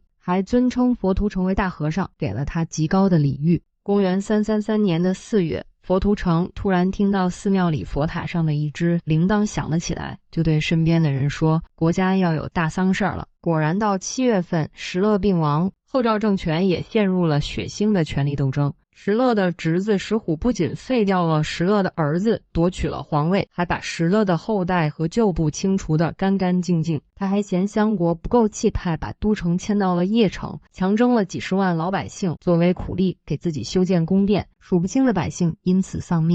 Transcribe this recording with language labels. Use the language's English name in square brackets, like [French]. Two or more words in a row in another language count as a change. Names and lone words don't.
[Chinese] 還尊稱佛圖澄為大和尚，給了他極高的禮遇。公元333年的4月，佛圖澄突然聽到寺廟裡佛塔上的一隻鈴鐺響了起來，就對身邊的人說，國家要有大喪事了。果然到7月份，石勒病亡，後趙政權也陷入了血腥的权力鬥爭。石勒的侄子石虎不僅废掉了石勒的兒子，奪取了皇位，還把石勒的後代和舊部清除得干干淨淨。他還嫌襄國不夠气派，把都城遷到了鄴城，強徵了幾十萬老百姓作為苦力，給自己修建宮殿，數不清的百姓因此喪命。